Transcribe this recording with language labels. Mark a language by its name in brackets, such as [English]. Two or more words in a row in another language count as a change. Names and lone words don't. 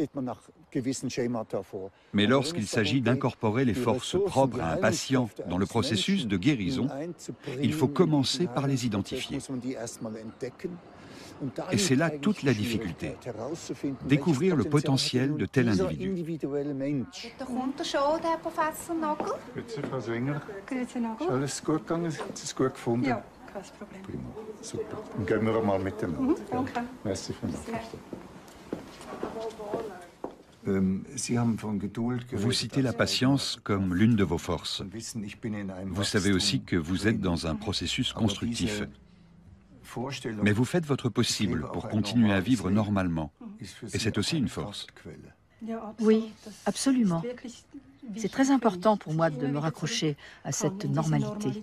[French] Mais lorsqu'il s'agit d'incorporer les forces propres à un patient dans le processus de guérison, il faut commencer par les identifier. Et c'est là toute la difficulté, découvrir le potentiel de tel individu. [German] Kommt schon, der Professor Nagel? Grüezi, Frau Sänger. Grüezi, Nagel. Ist alles gut gegangen? Hat Sie es gut gefunden? Ja, kein Problem. Prima, super. Dann gehen wir einmal miteinander. Danke. Merci für Sie haben von Geduld geredet. [French] Vous citez la patience comme l'une de vos forces. Vous savez aussi que vous êtes dans un processus constructif. Mais vous faites votre possible pour continuer à vivre normalement. Et c'est aussi une force. Oui, absolument. C'est très important pour moi de me raccrocher à cette normalité.